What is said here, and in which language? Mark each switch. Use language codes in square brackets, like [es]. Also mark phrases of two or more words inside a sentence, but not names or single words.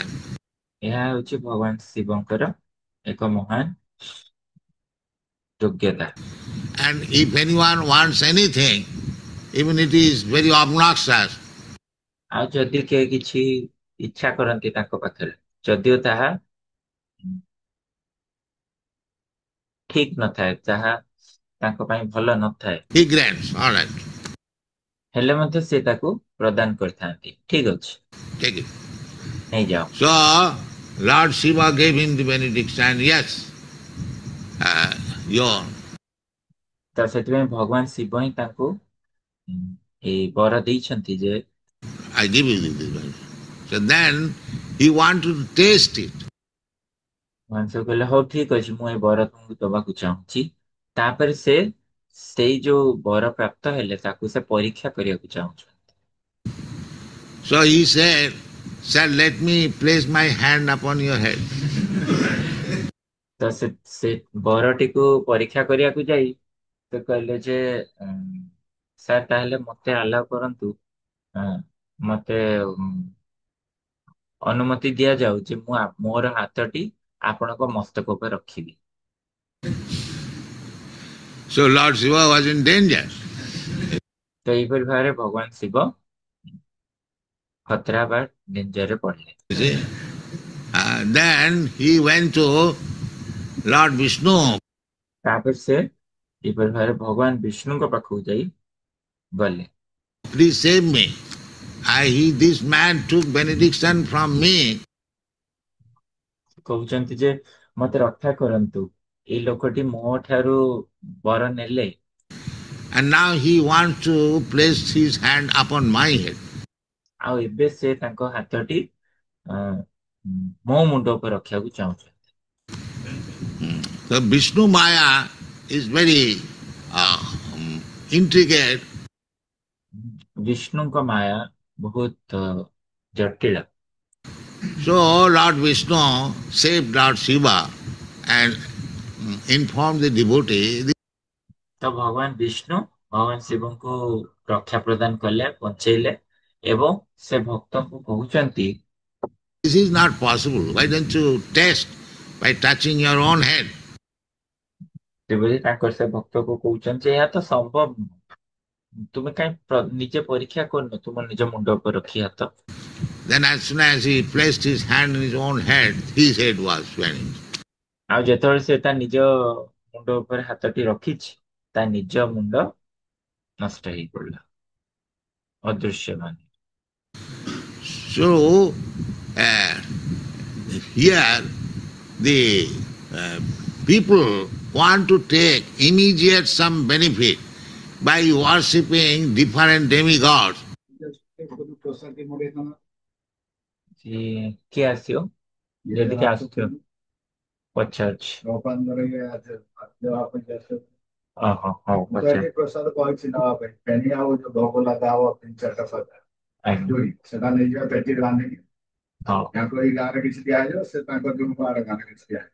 [or] ଏହା ହେଉଛି ଭଗବାନ ଶିବଙ୍କର ଏକ ମହାନ ଯୋଗ୍ୟତା। [en] And if anyone wants anything, even it is very obnoxious, [or] ଆଉ ଯଦି କେହି କିଛି ଇଚ୍ଛା କରନ୍ତି ତାଙ୍କ ପାଖରେ ଯଦିଓ ତାହା ଠିକ ନଥାଏ, ତାହା ତାଙ୍କ ପାଇଁ ଭଲ ନଥାଏ, [en] he grants. All right, [or] ହେଲେ ମଧ୍ୟ ସେ ତାକୁ ପ୍ରଦାନ କରିଥାନ୍ତି। ଠିକ ଅଛି, [en] take it. [or] ନେଇଯାଅ। [en] So Lord Shiva gave him the benediction. Yes, your [or] ତ ସେଥିପାଇଁ ଭଗବାନ ଶିବ ହିଁ ତାଙ୍କୁ ଏଇ ବର ଦେଇଛନ୍ତି ଯେ [en] I give you this benefit. So then he wanted to taste it. [or] ଭଗବାନ ସବୁ କହିଲେ ହଉ ଠିକ ଅଛି ମୁଁ ଏ ବର ତୁମକୁ ଦବାକୁ ଚାହୁଁଛି। ତାପରେ ସେ ସେଇ ଯୋଉ ବର ପ୍ରାପ୍ତ ହେଲେ ତାକୁ ସେ ପରୀକ୍ଷା କରିବାକୁ ଚାହୁଁଛନ୍ତି। [en] So he said, Sir, let me place my hand upon your head. [or] ତ ସେ ବରଟିକୁ ପରୀକ୍ଷା କରିବାକୁ ଯାଇ ସେ କହିଲେ ଯେ ସାର୍ ତାହେଲେ ମତେ ଆଲାଉ କରନ୍ତୁ, ମତେ ଅନୁମତି ଦିଆଯାଉ ଯେ ମୁଁ ମୋର ହାତଟି ଆପଣଙ୍କ ମସ୍ତକ ଉପରେ ରଖିବି। [en] So Lord Shiva was in danger. [or] ତ ଏହିପରି ଭାବରେ ଭଗବାନ ଶିବ ଖତରା ବା ଡେଞ୍ଜରରେ ପଡିଲେ। [en] You see? Then he went to Lord Vishnu. [or] ତାପରେ ସେ ଏହିପରି ଭାବରେ ଭଗବାନ ବିଷ୍ଣୁଙ୍କ ପାଖକୁ ଯାଇ ଗଲେ। [en] Please save me. This man took benediction from me. [or] କହୁଛନ୍ତି ଯେ ମତେ ରକ୍ଷା କରନ୍ତୁ, ଏଇ ଲୋକଟି ମୋ ଠାରୁ ବର ନେଲେ [en] And now he wants to place his hand upon my head. [or] ଆଉ ଏବେ ସେ ତାଙ୍କ ହାତଟି ମୋ ମୁଣ୍ଡ ଉପରେ ରଖିବାକୁ ଚାହୁଁଛନ୍ତି। [en] So Vishnu Maya is very intricate. [or] ବିଷ୍ଣୁଙ୍କ ମାୟା ବହୁତ ଜଟିଳ। [en] So Lord Vishnu saved Lord Shiva and informed the devotee. [or] ତ ଭଗବାନ ବିଷ୍ଣୁ ଭଗବାନ ଶିବଙ୍କୁ ରକ୍ଷା ପ୍ରଦାନ କଲେ, ବଞ୍ଚେଇଲେ ଏବଂ ସେ ଭକ୍ତଙ୍କୁ କହୁଛନ୍ତି [en] This is not possible. Why don't you test by touching your own head? [or] ସେଭଳି ତାଙ୍କର ସେ ଭକ୍ତକୁ କହୁଛନ୍ତି ଏହା ତ ସମ୍ଭବ ନୁହଁ, ତୁମେ କାହିଁ ନିଜେ ପରୀକ୍ଷା କରୁନ ତୁମ ନିଜ ମୁଣ୍ଡ ଉପରେ ରଖି ହାତ। [en] Then as soon as he placed his hand in his own head, his head was vanished. [or] ଆଉ ଯେତେବେଳେ ସେ ତା ନିଜ ମୁଣ୍ଡ ଉପରେ ହାତଟି ରଖିଛି ତା ନିଜ ମୁଣ୍ଡ ନଷ୍ଟ ହେଇପଡିଲା, ଅଦୃଶ୍ୟମାନ। [en] So here the people want to take immediate some benefit by worshipping different demigods. [or] କିଏ ଆସିବ ଯଦି କିଏ ଆସୁଥିବ ପଚାରୁଛି। ଓହୋ ହଉ ପଚାର। ପ୍ରସାଦ କହିଛି ନବା ପାଇଁ ପେଣି ଆଉ ଯୋଉ ଭୋଗ ଲଗା ହବ 3-4ଟା ସଦା ସେଟା ନେଇଯିବା ପେଟିରେ ବାନ୍ଧିକି ତାଙ୍କ ଏଇ ଗାଁରେ କିଛି ଦିଆଯିବ, ସେ ତାଙ୍କ ଯୋଉ ଆର ଗାଁରେ କିଛି ଦିଆଯିବ।